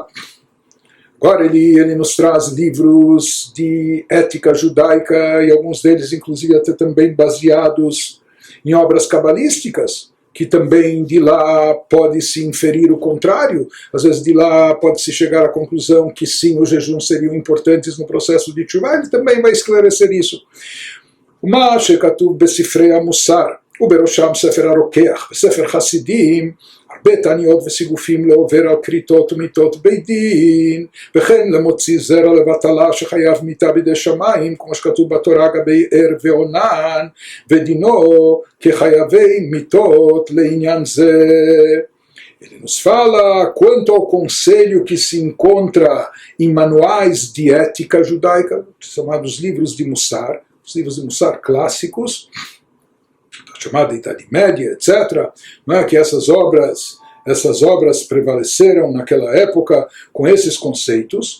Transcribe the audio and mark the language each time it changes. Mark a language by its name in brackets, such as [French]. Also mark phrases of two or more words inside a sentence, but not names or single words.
[Portuguese] Agora ele nos traz livros de ética judaica, e alguns deles inclusive até também baseados em obras cabalísticas, que também de lá pode-se inferir o contrário. Às vezes de lá pode-se chegar à conclusão que sim, os jejuns seriam importantes no processo de tshuva. Ele também vai esclarecer isso. [Hebrew] ומה שכתוב בספרי המוסר, ובראשם ספר הרוקח וספר חסידים, הרבה תעניות וסיגופים לעובר על כריתות ומיתות בית דין, וכן למוציא זרע לבטלה שחייב מיתה בידי שמיים, כמו שכתוב בתורה גבי ער ועונן, ודינו כחייבי מיתות לעניין זה. [Portuguese] Ele nos fala quanto ao conselho que se encontra em manuais de ética judaica, chamados livros de Mussar, os livros de Mussar clássicos, chamada Idade Média, etc., não é? Que essas obras prevaleceram naquela época com esses conceitos.